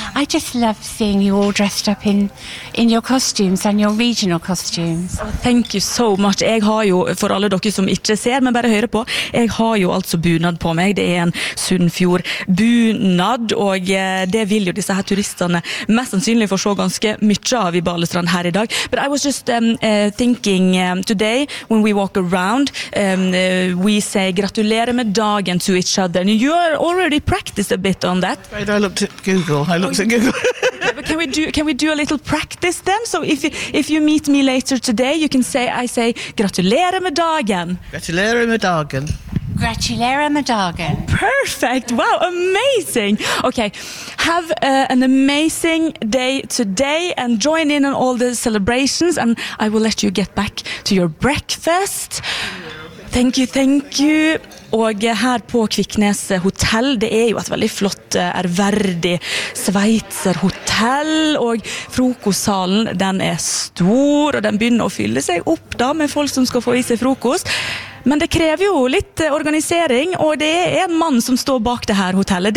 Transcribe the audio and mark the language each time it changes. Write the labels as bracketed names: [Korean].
[English] I just love seeing you all dressed up in your costumes and your regional costumes. Oh, thank you so much. [Norwegian] Jeg har jo, for alle dere som ikke ser, men bare hører på, jeg har jo altså bunad på meg. Det en Sunnfjord bunad, og det vil jo disse her turisterne mest sannsynlig få se ganske mye av i Balestrand her i dag. [English] But I was just thinking today, when we walk around, we say [Norwegian] gratulerer med dagen [English] to each other. And you are already practiced a bit on that. Right, I looked at Google. But can we do a little practice then? So if you meet me later today, you can say, I say, [Norwegian] gratulerer med dagen. Gratulerer med dagen. Gratulerer med dagen. [English] Perfect. Wow, amazing. Okay, have an amazing day today and join in on all the celebrations, and I will let you get back to your breakfast. Thank you, thank you. [Norwegian] Og her på Kviknes Hotel, det jo et veldig flott, ærverdig sveitser hotell, og frokostsalen, den stor, og den begynner å fylle seg opp da med folk som skal få i seg frokost. Men det krever jo litt organisering, og det en mann som står bak det her hotellet.